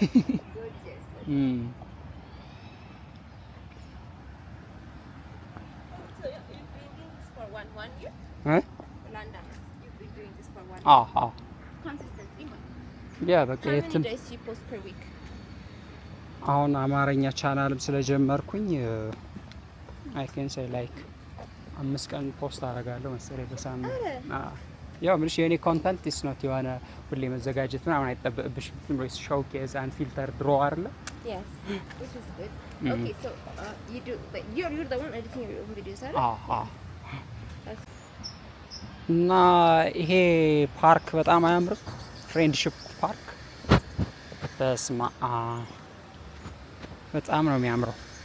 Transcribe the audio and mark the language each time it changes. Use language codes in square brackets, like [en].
[en] So you've been doing this for one year? Huh? London. You've been doing this for 1 year. Consistently. Yeah, How many days do you post per week? [am] አሁን አማርኛ ቻናልም ስለጀመርኩኝ [en] I can say like [am] 5 ቀን ፖስት አደርጋለሁ መሰለኝ በሳምንት። ያው ምንሽ የኔ ኮንተንት [en] is not [am] የሆነ ሁሌ መዘጋጀት ምናምን አይጠበቅብሽም። ዝም ብሎ ሾውኬዝ [en] and filter draw [am] አይደለ? [en] Yes, which is good. Okay, so you do, but you're the one editing your own videos, right? [am] እና ይሄ ፓርክ በጣም አያምርም? ፍሬንድሺፕ ፓርክ በስማ በጣም ነው የሚያምረው።